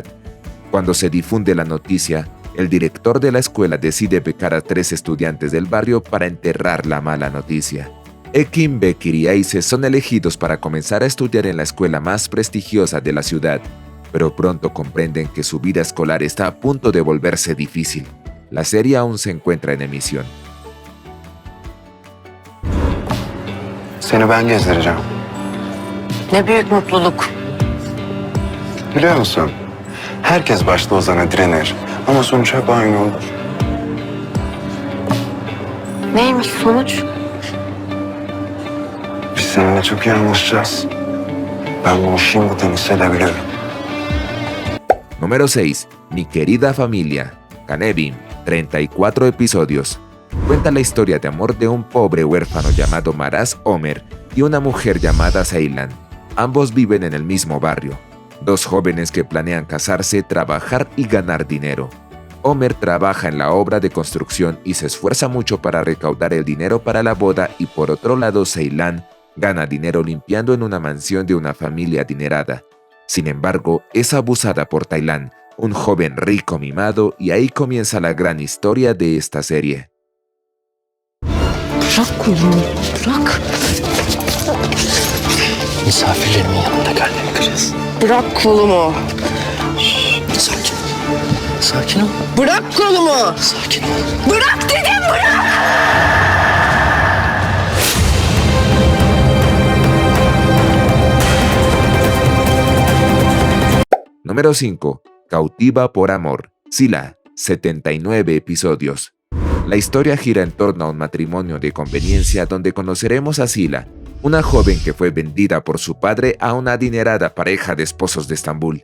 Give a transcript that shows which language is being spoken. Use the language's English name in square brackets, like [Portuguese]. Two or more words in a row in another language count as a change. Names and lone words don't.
[Spanish] Cuando se difunde la noticia, el director de la escuela decide becar a 3 estudiantes del barrio para enterrar la mala noticia. Ekim, Bekir y Aise son elegidos para comenzar a estudiar en la escuela más prestigiosa de la ciudad, pero pronto comprenden que su vida escolar está a punto de volverse difícil. La serie aún se encuentra en emisión. [Turkish] Seni ben gezdireceğim. Ne büyük mutluluk. Biliyor musun? Herkes başta Ozan'a direnir ama sonuç hep aynı olur. Neymiş sonuç? Biz seninle çok iyi anlaşacağız. Ben bunu şimdiden hissedebiliyorum. [Spanish] Número 6. Mi querida familia. Canevim, 34 episodios. Cuenta la historia de amor de un pobre huérfano llamado Maraz Omer y una mujer llamada Ceylan. Ambos viven en el mismo barrio. 2 jóvenes que planean casarse, trabajar y ganar dinero. Omer trabaja en la obra de construcción y se esfuerza mucho para recaudar el dinero para la boda, y por otro lado Ceylan gana dinero limpiando en una mansión de una familia adinerada. Sin embargo, es abusada por Taylan, un joven rico mimado, y ahí comienza la gran historia de esta serie. [Turkish] Bırak kolumu, bırak. Misafirlerimin yanında kalbimi kırıyorsun. Bırak kolumu. Sakin. Sakin ol. Bırak kolumu. Sakin ol. Bırak dedim, bırak. [Spanish] Número 5. Cautiva por amor. Sila, 79 episodios. La historia gira en torno a un matrimonio de conveniencia donde conoceremos a Sila, una joven que fue vendida por su padre a una adinerada pareja de esposos de Estambul.